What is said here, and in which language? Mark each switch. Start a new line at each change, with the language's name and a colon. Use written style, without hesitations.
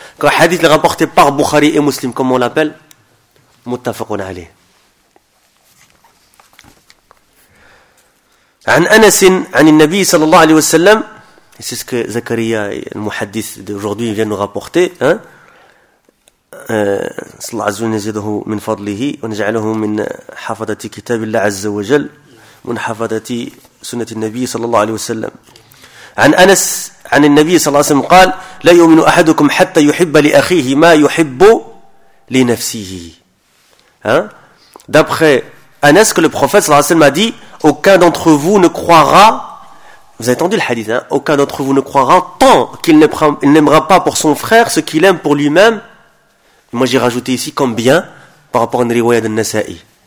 French: Quand le hadith est rapporté par Bukhari et Muslim, comment on l'appelle? Muttafaqun alayh. An Anas, an Nabi sallallahu alayhi wa sallam, et c'est ce que Zakaria, le muhaddith d'aujourd'hui, vient nous rapporter, hein?
Arabic: صلى الله عز وجل يزيده من فضله ونجعله من حفظة كتاب الله عز وجل من حفظة سنة النبي صلى الله عليه وسلم عن أنس عن النبي صلى الله عليه وسلم قال لا يؤمن أحدكم حتى يحب لأخيه ما يحب لنفسه.
French: D'après Anas, que le prophète صلى الله عليه وسلم a dit, aucun d'entre vous ne croira, vous avez entendu le hadith, hein? Aucun d'entre vous ne croira tant qu'il n'aimera pas pour son frère ce qu'il aime pour lui-même. Moi, j'ai rajouté ici comme bien par rapport à une riwaya de Nasa'i.